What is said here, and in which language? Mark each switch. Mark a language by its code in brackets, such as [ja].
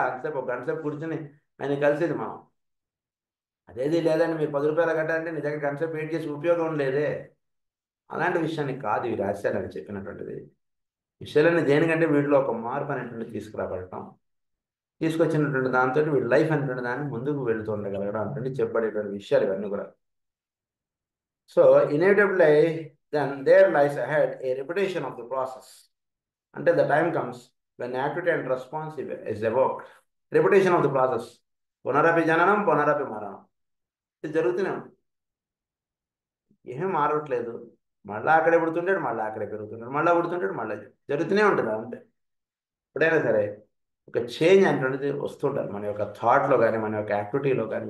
[te] అంతసేపు ఒక గంట సేపు కూర్చొని ఆయన కలిసేది మనం. అదేది లేదండి, మీరు 10 రూపాయలు కట్టాలంటే నీ దగ్గర గంట సేపు వెయిట్ చేసి ఉపయోగం లేదే. అలాంటి విషయాన్ని కాదు ఈ రహస్యాలని చెప్పినటువంటిది. విషయాలన్నీ దేనికంటే వీటిలో ఒక మార్పు అనేటువంటి తీసుకురాబడటం, తీసుకొచ్చినటువంటి దాంతో వీడి లైఫ్ అనేటువంటి దాన్ని ముందుకు వెళుతూ ఉండగలగడం అంటే చెప్పబడేటువంటి విషయాలు ఇవన్నీ కూడా. [en] So inevitably then there lies ahead a repetition of the process until the time comes when activity and response is evoked. Repetition of the process. [te] పునరపి జననం పునరపి మరణం, ఇది జరుగుతూనే ఉంది. ఏమీ మారట్లేదు. మళ్ళీ అక్కడే పుడుతుంటాడు, మళ్ళీ అక్కడే పెరుగుతుంటాడు, మళ్ళీ పుడుతుంటాడు, మళ్ళీ జరుగుతూనే ఉంటుంది అంతే. ఎప్పుడైనా సరే ఒక చేంజ్ అంటున్నది వస్తుంటారు మన యొక్క థాట్లో కానీ మన యొక్క యాక్టివిటీలో కానీ.